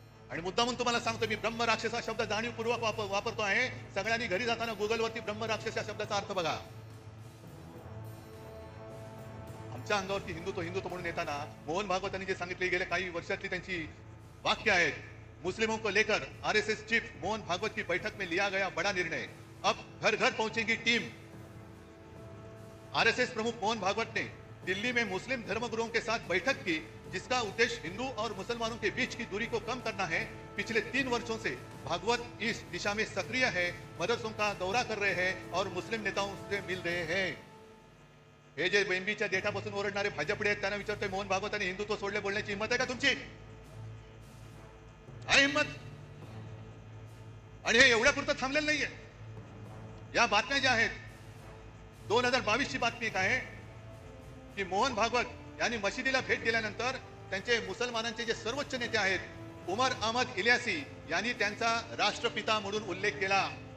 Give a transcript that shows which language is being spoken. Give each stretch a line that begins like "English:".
Marathi: आणि मुद्दामून तुम्हाला सांगतो, मी ब्रह्म राक्षस हा शब्द जाणीवपूर्वक वापरतो आहे. सगळ्यांनी घरी जाताना गुगलवरती ब्रह्म राक्षस या शब्दाचा अर्थ बघा. आमच्या अंगावरती हिंदुत्व हिंदुत्व म्हणून येताना मोहन भागवतांनी जे सांगितले, गेले काही वर्षातली त्यांची वाक्य आहेत.
Hindi: मुस्लिमों को लेकर आरएसएस चीफ मोहन भागवत की बैठक में लिया गया बड़ा निर्णय, अब घर घर पहुंचेगी टीम. आरएसएस प्रमुख मोहन भागवत ने दिल्ली में मुस्लिम धर्मगुरुओं के साथ बैठक की, जिसका उद्देश्य हिंदू और मुसलमानों के बीच की दूरी को कम करना है. पिछले 3 वर्षों से भागवत इस दिशा में सक्रिय है, मदरसों का दौरा कर रहे हैं और मुस्लिम नेताओं से मिल रहे हैं.
Marathi: हे जे बेंबीच्या देठापासून ओरडणारे भाजपडे आहेत, त्यांना विचारतोय, मोहन भागवतांनी हिंदुत्व सोडले बोलण्याची हिंमत आहे का तुमची? आहे हिंमत? आणि हे एवढ्या पुरतं थांबलेलं नाहीये. या बातम्या ज्या आहेत, 2022 ची बातमी काय आहे की मोहन भागवत यांनी मशिदीला भेट दिल्यानंतर त्यांचे मुसलमानांचे जे सर्वोच्च नेते आहेत, उमर अहमद इलियासी यांनी त्यांचा राष्ट्रपिता म्हणून उल्लेख केला.